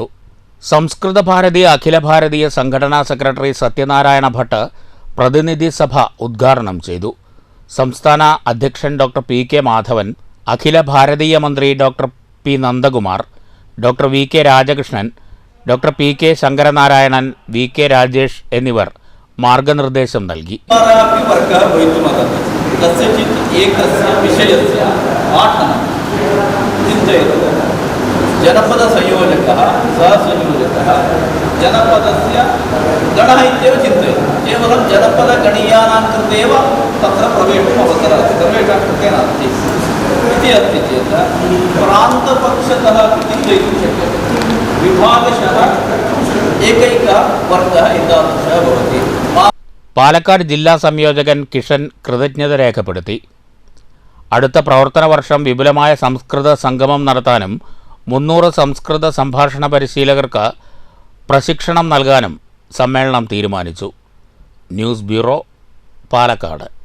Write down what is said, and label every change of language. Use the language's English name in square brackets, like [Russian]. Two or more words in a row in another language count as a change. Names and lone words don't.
[Malayalam] സംസ്കൃത ഭാരതി അഖില ഭാരതീയ സംഘടനാ സെക്രട്ടറി സത്യനാരായണ ഭട്ട് പ്രതിനിധി സഭ ഉദ്ഘാടനം ചെയ്തു. സംസ്ഥാന അധ്യക്ഷൻ ഡോക്ടർ PK മാധവൻ, അഖില ഭാരതീയ മന്ത്രി ഡോക്ടർ P നന്ദകുമാർ, ഡോക്ടർ VK രാജകൃഷ്ണൻ, ഡോക്ടർ PK ശങ്കരനാരായണൻ, VK രാജേഷ് എന്നിവർ മാർഗനിർദ്ദേശം നൽകി. [Sanskrit] जनपद संयोजकः सहसंयोजकः जनपदस्य गणः इत्येव चिन्तयति. केवलं जनपदगणीयानां कृते एव तत्र प्रवेशुम् अवसरः अस्ति, सर्वेषां कृते नास्ति इति अस्ति चेत् प्रान्तपक्षतः चिन्तयितुं शक्यते. विभागशः एकैकः वर्गः एतादृशः भवति. [Malayalam] പാലക്കാട് ജില്ലാ സംയോജകൻ കിഷൻ കൃതജ്ഞത രേഖപ്പെടുത്തി. അടുത്ത പ്രവർത്തന വർഷം വിപുലമായ സംസ്കൃത സംഗമം നടത്താനും 300 സംസ്കൃത സംഭാഷണ പരിശീലകർക്ക് പ്രശിക്ഷണം നൽകാനും സമ്മേളനം തീരുമാനിച്ചു. ന്യൂസ് ബ്യൂറോ, പാലക്കാട്.